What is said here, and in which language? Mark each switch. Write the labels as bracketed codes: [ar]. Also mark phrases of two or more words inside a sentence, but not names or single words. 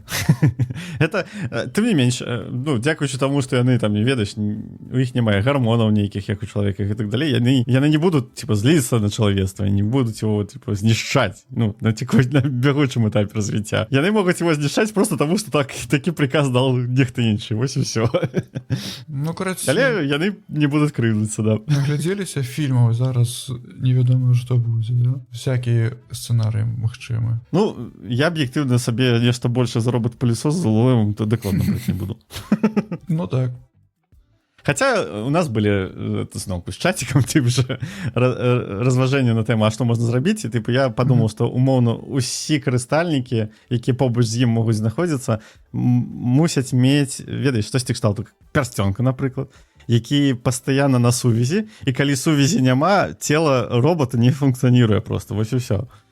[be] Это, тым не менш, ну, дзякуючы таму, што яны там не ведаюць, у іх няма гармонаў нейкіх, як у чалавека і так далей, яны не будуць, типа, зліцца на чалавецтва, не будуць его, типа, знішчаць, ну, на бягучым этапе развіцця. Яны могуць его знішчаць просто таму, што такі [ru] приказ дал [be] нехта іншы, вось і ўсё. [ru] Ну, короче, [be] але яны не будуць крыўдыцца, да. Наглядзеліся фільмаў, зараз невядома, што будзе, да? Всякія сцэнарыі магчымы. Ну, я аб'ектыўна сабе нешта больше за робот-пылесос з LLM, то дакладна браць не буду. Ну так. [ru] Хотя у нас были [be] зноўку з чатиком тып же разважэння на тэму, а што можна зрабіць, і типу я падумаў, што умоўна усе карыстальнікі, якія побач з ім могуць знаходзіцца, мусяць мець, ведаеш, штосьці кшталту пярсцёнка, напрыклад, які пастаянна на сувязі, і калі сувязі няма, цела робота не функцыяніруе просто, вось і ўсё.